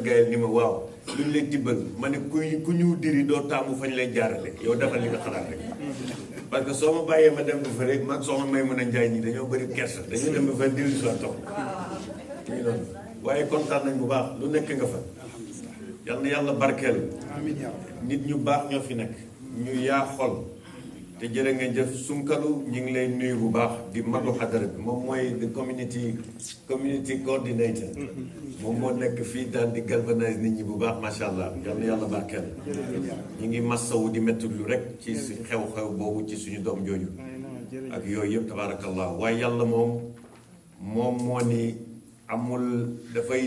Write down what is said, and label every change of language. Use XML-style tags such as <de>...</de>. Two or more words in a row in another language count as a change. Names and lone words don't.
<wo>Gayel ni ma waaw luñ leen tibbal ma ne ku ñu diri doo taamu fañ lay jaarale yow defal li nga xalaat rek</wo> <fr>parce que</fr> <wo>soo ma bàyyee ma dem ba fa rek mag soxna may mën a njaay ñi dañoo bëri kersa dañuy dem ba fa diri soo toog ñu noonu waaye kontaan nañ bu baax lu nekk nga fa yal na yàlla barkeel nit ñu baax ñoo fi nekk ñu yaa xol te jërë ngeen jëf Sunkalu ñu ngi lay nuyu bu baax di magu xadara bi moom mooy</wo> <en>the community coordinator</en> <wo>moom moo nekk fii daal di galvanize nit ñi bu baax</wo> <ar>ما شاء الله</ar> <wo>yal na yàlla barkeel ñu ngi massawu di métti lu rek ci xew-xew boobu ci suñu doom jooju ak yooyu yëpp tabaarakallah waaye yàlla moom moo ni amul dafay</wo>